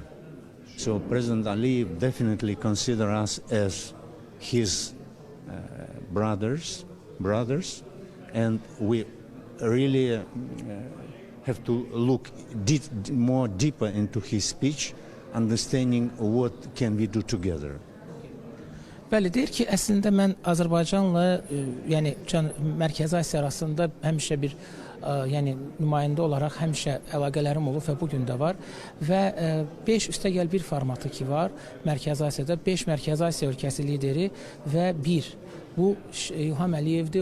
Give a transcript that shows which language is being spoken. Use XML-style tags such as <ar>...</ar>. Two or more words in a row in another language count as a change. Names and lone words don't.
<en>So President Aliyev definitely considers us as his brothers, and we really have to look more deeper into his speech, understanding what can we do together.</en> <az>Bəli, deyir ki, əslində mən Azərbaycanla, yəni Mərkəzi Asiya arasında həmişə bir yəni nümayəndə olaraq həmişə əlaqələrim olub və bu gün də var və 5 üstəgəl 1 formatı ki var Mərkəzi Asiyada, 5 Mərkəzi Asiya ölkəsi lideri və 1 bu İlham Əliyevdir.</az>